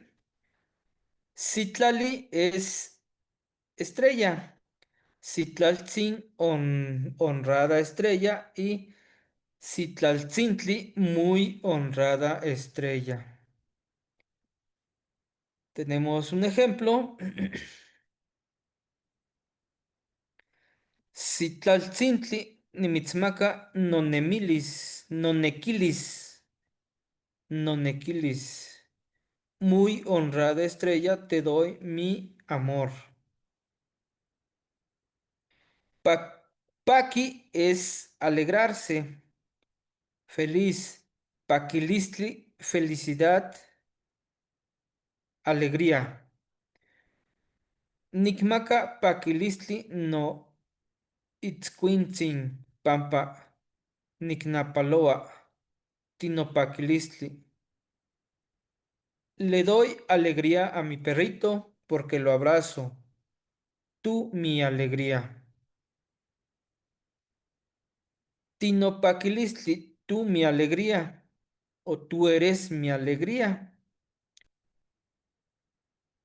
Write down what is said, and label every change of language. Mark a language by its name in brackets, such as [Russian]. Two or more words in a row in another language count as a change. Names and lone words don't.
[Spanish] Citlali es estrella. Citlaltzin, honrada estrella. Y Citlaltzintli, muy honrada estrella. Tenemos un ejemplo. [Nahuatl languages] Citlaltzintli, nimitzmaca, nonemilis, nonequilis, nonequilis. [Spanish] Muy honrada estrella, te doy mi amor. Paqui es alegrarse, feliz. Paquilistli, felicidad, alegría. [Nahuatl languages] Nicmaca paquilistli no itzcuintzin, pampa, nicnapaloa, tinopaquilistli. [Spanish] Le doy alegría a mi perrito porque lo abrazo. Tú mi alegría. Tinopaquilistli, tú mi alegría. O tú eres mi alegría. ¿Sale?